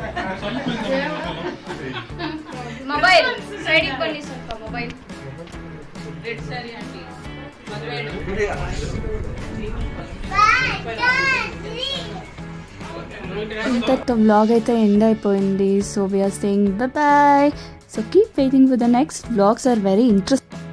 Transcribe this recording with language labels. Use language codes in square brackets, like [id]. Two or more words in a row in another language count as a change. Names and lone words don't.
[en] mobile side [kn] ಇಟ್ಕೊಂಡು ಸ್ವಲ್ಪ ಮೊಬೈಲ್ [te] ఇంతటితో వ్లాగ్ అయితే ఎండ్ అయిపోయింది. [en] so we're saying bye. so keep waiting for the next vlogs are very interesting.